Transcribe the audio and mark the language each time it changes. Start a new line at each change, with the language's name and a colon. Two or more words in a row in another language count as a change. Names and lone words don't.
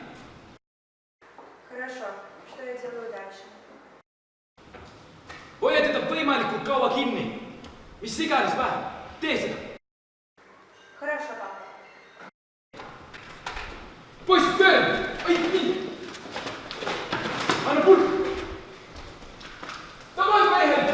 Russian: Хорошо. Что я делаю дальше?
Estonian: Hoia teda võimalikult kaua kinni. Mis iganes vähem. Tee seda.
Russian: Хорошо, папа.
Estonian: Poisid tööle! Ai, nii! Anna pulk! Davai, mehed!